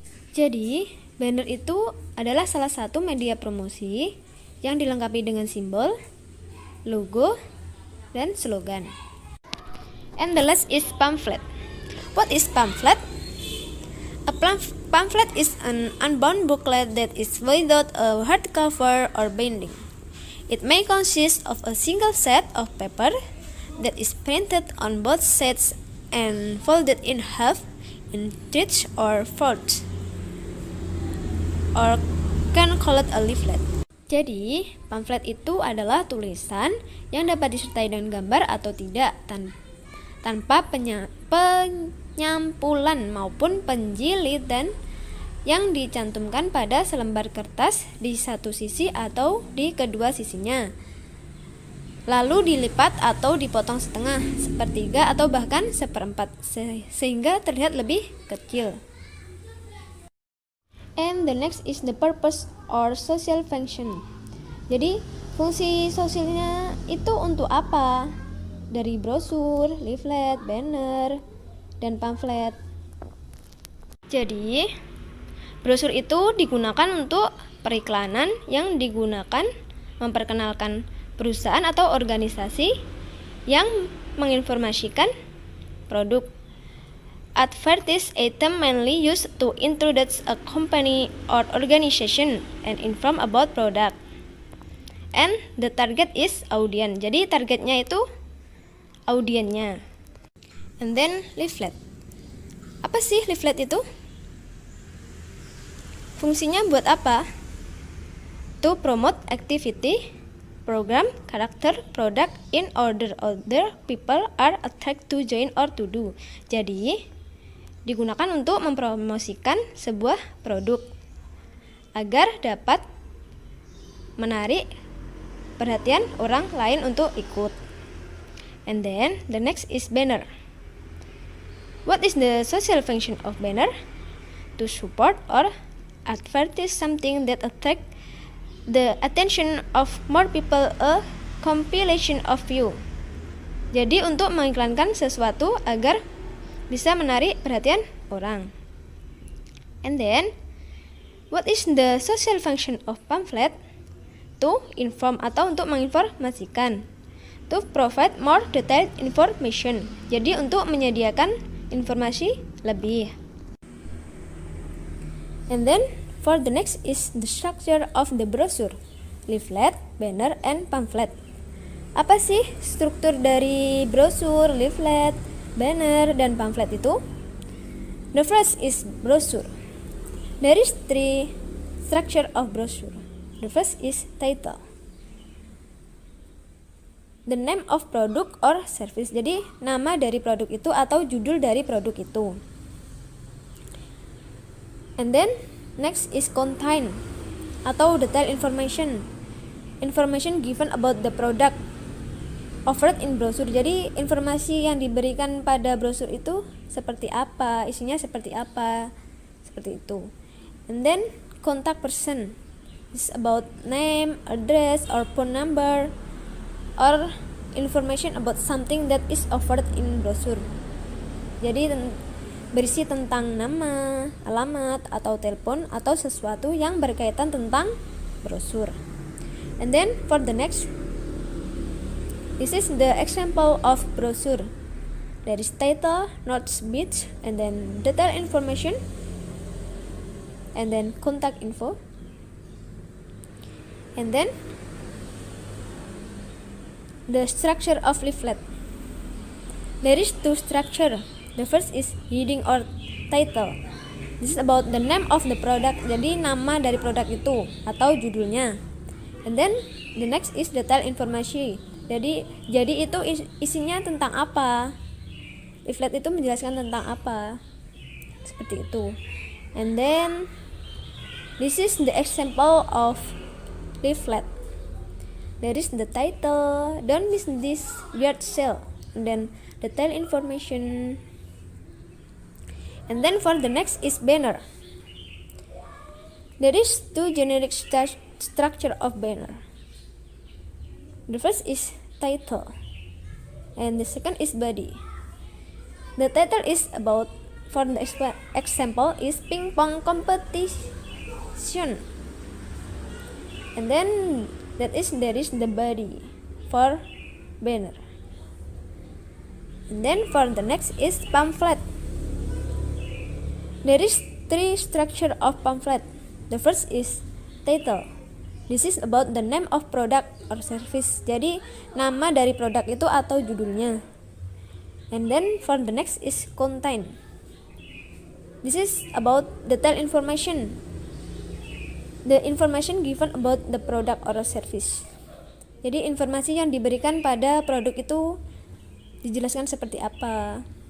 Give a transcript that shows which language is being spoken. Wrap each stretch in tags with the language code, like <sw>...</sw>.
<id>Jadi, banner itu adalah salah satu media promosi yang dilengkapi dengan simbol, logo, dan slogan.</id> <en>And the last is pamphlet. What is pamphlet? A pamphlet is an unbound booklet that is without a hardcover or binding. It may consist of a single set of paper that is printed on both sides and folded in half in thirds or fourths, or can call it a leaflet.</en> <id>Jadi, pamflet itu adalah tulisan yang dapat disertai dengan gambar atau tidak tanpa penyampulan maupun penjilitan yang dicantumkan pada selembar kertas di satu sisi atau di kedua sisinya, lalu dilipat atau dipotong setengah, sepertiga atau bahkan seperempat sehingga terlihat lebih kecil.</id> <en>And the next is the purpose or social function.</en> <id>Jadi fungsi sosialnya itu untuk apa? Dari brosur, leaflet, banner, dan pamflet. Jadi, brosur itu digunakan untuk periklanan yang digunakan memperkenalkan perusahaan atau organisasi yang menginformasikan produk.</id> <en>Advertise item mainly used to introduce a company or organization and inform about product. And the target is audience.</en> <id>Jadi targetnya itu audiennya.</id> <en>And then leaflet.</en> <id>Apa sih leaflet itu? Fungsinya buat apa?</id> <en>To promote activity, program, character, product in order other people are attracted to join or to do.</en> <id>Jadi, digunakan untuk mempromosikan sebuah produk agar dapat menarik perhatian orang lain untuk ikut.</id> <en>And then the next is banner. What is the social function of banner? To support or advertise something that attract the attention of more people, a compilation of view.</en> <id>Jadi untuk mengiklankan sesuatu agar bisa menarik perhatian orang.</id> <en>And then what is the social function of pamphlet? To inform</en> <id>atau untuk menginformasikan.</id> <en>To provide more detailed information.</en> <id>Jadi untuk menyediakan informasi lebih.</id> <en>And then for the next is the structure of the brochure, leaflet, banner, and pamphlet.</en> <id>Apa sih struktur dari brosur, leaflet, banner, dan pamphlet itu?</id> <en>The first is brochure. There is three structure of brochure. The first is title. The name of product or service.</en> <id>Jadi nama dari produk itu atau judul dari produk itu.</id> <en>And then next is contain</en> <id>atau</id> <en>detail information. Information given about the product offered in brochure.</en> <id>Jadi informasi yang diberikan pada brosur itu seperti apa, isinya seperti apa, seperti itu.</id> <en>And then contact person is about name, address, or phone number, or information about something that is offered in brochure.</en> <id>Jadi berisi tentang nama, alamat, atau telepon, atau sesuatu yang berkaitan tentang brosur.</id> <en>And then for the next, this is the example of brochure. There is title, notes, bits, and then detail information, and then contact info, and then the structure of leaflet. There is two structure. The first is heading or title. This is about the name of the product.</en> <id>Jadi nama dari produk itu atau judulnya.</id> <en>And then the next is detail information.</en> <id>Jadi itu isinya tentang apa? Leaflet itu menjelaskan tentang apa? Seperti itu.</id> <en>And then this is the example of leaflet. There is the title. Don't miss this weird sale. And then detail information. And then for the next is banner. There is two generic structure of banner. The first is title, and the second is body. The title is about, for the example, is ping pong competition. And then there is the body for banner. And then for the next is pamphlet. There is three structure of pamphlet. The first is title. This is about the name of product or service.</en> <id>Jadi nama dari produk itu atau judulnya.</id> <en>And then for the next is content. This is about detail information. The information given about the product or service.</en> <id>Jadi informasi yang diberikan pada produk itu dijelaskan seperti apa.</id>